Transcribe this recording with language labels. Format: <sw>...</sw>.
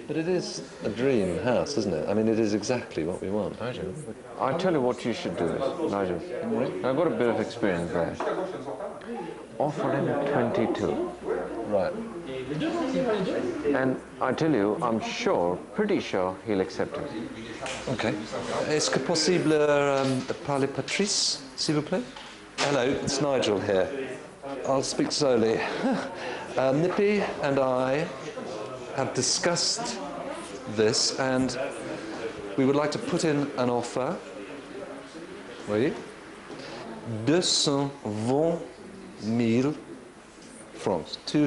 <en>But it is a dream house, isn't it? I mean, it is exactly what we want. Nigel, I'll tell you what you should do, Nigel. I've got a bit of experience there. Offer him 22. Right. And I tell you, I'm sure, pretty sure, he'll accept it. Okay.</en> <fr>Est-ce que possible parler Patrice, s'il vous plaît?</fr> <en>Hello, it's Nigel here. I'll speak slowly. Nippy and I have discussed this, and we would like to put in an offer.</en> <fr>Oui. 220,000 francs.</fr>